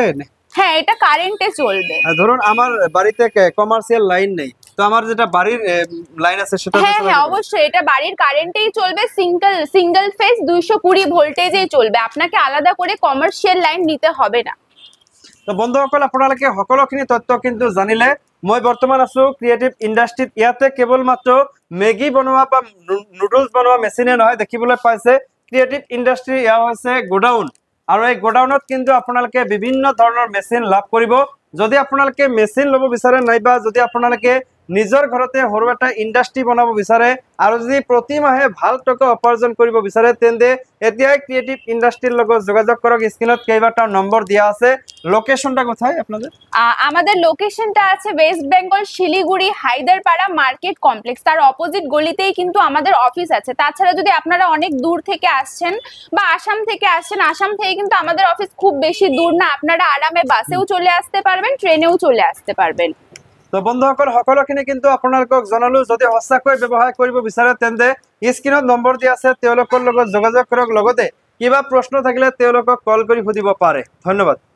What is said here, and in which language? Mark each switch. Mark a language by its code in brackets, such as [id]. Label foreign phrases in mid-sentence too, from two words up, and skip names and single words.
[bn] হ্যাঁ, এটা কারেন্টে চলবে। ধরুন আমার বাড়িতে [en] commercial line [bn] নেই, তো আমার যেটা বাড়ির লাইন আছে সেটা। হ্যাঁ, অবশ্যই এটা বাড়ির কারেন্টেই চলবে, [en] single phase [bn] 220 ভোল্টেজেই চলবে। আপনাকে আলাদা করে [en] commercial line [bn] নিতে হবে না। [as] তো বন্ধুসকল, আপোনালোকে সকলোখিনি তথ্য কিন্তু জানিলে। মই বৰ্তমান আছো ক্ৰিয়েটিভ ইণ্ডাষ্ট্ৰিত। ইয়াতে কেৱলমাত্ৰ মেগি বনোৱা বা নুডলছ বনোৱা মেচিনে নহয়, দেখিবলৈ পাইছে ক্ৰিয়েটিভ ইণ্ডাষ্ট্ৰি এয়া হৈছে গোডাউন। আৰু এই গোডাউনত কিন্তু আপোনালোকে বিভিন্ন ধৰণৰ মেচিন লাভ কৰিব। যদি আপোনালোকে মেচিন ল'ব বিচাৰে, নাইবা যদি আপোনালোকে নিজৰ ঘৰতে সৰু এটা ইণ্ডাষ্ট্ৰি বনাব বিচাৰে আৰু যদি প্ৰতি মাহে ভাল টকা উপাৰ্জন কৰিব বিচাৰে, তেন্তে এতিয়াই ক্ৰিয়েটিভ ইণ্ডাষ্ট্রির লগত যোগাযোগ করক। স্ক্রিনত কেইবাটাও নম্বর দেওয়া আছে। [bn] লোকেশনটা কোথায় আপনাদের? আমাদের লোকেশনটা আছে ওয়েস্ট বেঙ্গল শিলিগুড়ি হায়দারপাড়া মার্কেট কমপ্লেক্স, তার অপোজিট গলিতেই কিন্তু আমাদের অফিস আছে। তাছাড়া যদি আপনারা অনেক দূর থেকে আসছেন বা আসাম থেকে আসছেন, আসাম থেকে কিন্তু আমাদের অফিস খুব বেশি দূর না, আপনারা আরামে বাসেও চলে আসতে পারবেন, ট্রেনেও চলে আসতে পারবেন। [as] তো বন্ধুসকল, সকলোখিনি কিন্তু আপোনালোকক জনালো। যদি সঁচাকৈ ব্যৱসায় কৰিব বিচাৰে তেন্তে স্ক্ৰিনত নম্বৰ দিয়া আছে, তেওঁলোকৰ লগত যোগাযোগ কৰক। লগতে কিবা প্ৰশ্ন থাকিলে তেওঁলোকক কল কৰি সুধিব পাৰে। ধন্যবাদ।